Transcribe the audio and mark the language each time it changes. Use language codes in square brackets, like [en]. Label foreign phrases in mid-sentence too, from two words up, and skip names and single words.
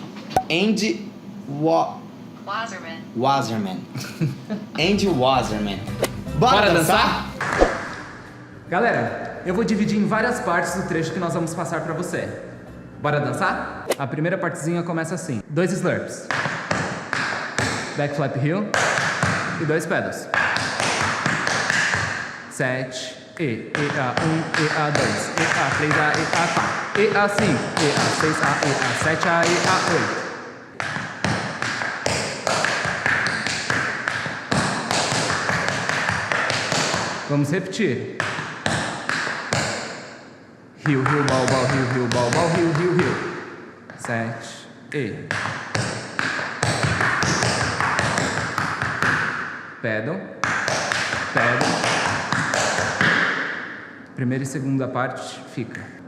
[pt] Andy Wasserman. Andy Wasserman. Bora dançar? Galera, eu vou dividir em várias partes o trecho que nós vamos passar pra você. Bora dançar? A primeira partezinha começa assim. [en] 2 slurps, back flap heel e 2 pedals. 7 E, A1, A2, A3, A4, A5, A6, A7, A8. [pt] Vamos repetir. [en] Heel, heel, ball, ball, heel, heel, ball, ball, heel, heel, heel. 7 E. Pedal. [pt] Primeira e segunda parte fica.